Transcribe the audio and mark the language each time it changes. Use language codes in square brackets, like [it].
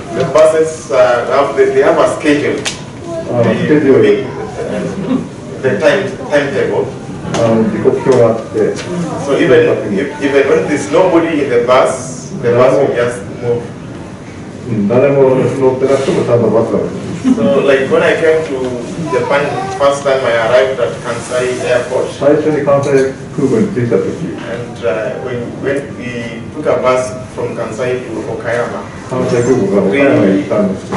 [en] The buses, they have a schedule. [ja] スケジュール [en] The timetable. [ja] 時刻表があって [en] So even when there's nobody in the bus will just move. [ja] 誰も乗ってなくてもちゃんとバスがある [en] So like when I came to Japan first time, I arrived at Kansai Airport. [ja] 最初に関西空港に着いた時 [en] And when we took a bus from Kansai to Okayama, [ja] 関西空港から岡山に行ったんですけど